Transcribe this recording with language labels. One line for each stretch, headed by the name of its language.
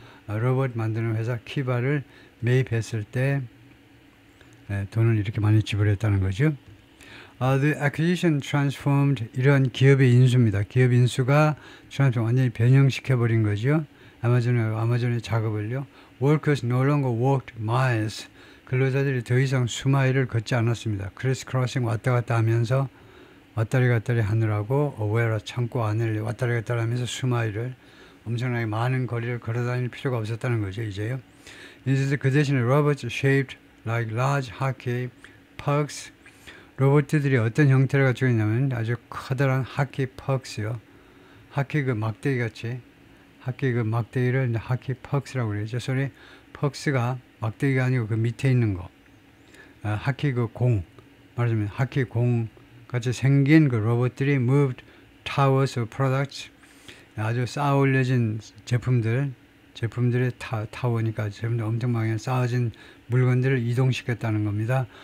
Korean: 로봇 만드는 회사 키바를 매입했을 때 돈을 이렇게 많이 지불했다는 거죠.
English: The acquisition transformed
Korean: 이런 기업의 인수입니다. 기업 인수가 완전히 변형시켜버린 거죠. 아마존의 작업을요.
English: Workers no longer worked miles.
Korean: 근로자들이 더 이상 수마일을 걷지 않았습니다. 크리스 크로싱 왔다 갔다 하면서 왔다리 갔다리 하느라고 웨라 창고 안을 왔다리 갔다리 하면서 수마일을 엄청나게 많은 거리를 걸어다닐 필요가 없었다는 거죠. 이제요.
English: 인stead
Korean: 그 대신에
English: robots shaped like large hockey pucks.
Korean: 로봇들이 어떤 형태를 가지고 있냐면 아주 커다란 하키 퍽스요. 하키 그 막대기 같이 하키 그 막대기를 하키 퍽스라고 그러죠. 소리 퍽스가 막대기가 아니고 그 밑에 있는 거. 하키 그 공 말하자면 하키 공 같이 생긴 그 로봇들이
English: moved towers of products
Korean: 아주 쌓아 올려진 제품들의 타워니까 제품들 엄청 많이 쌓아진 물건들을 이동시켰다는 겁니다.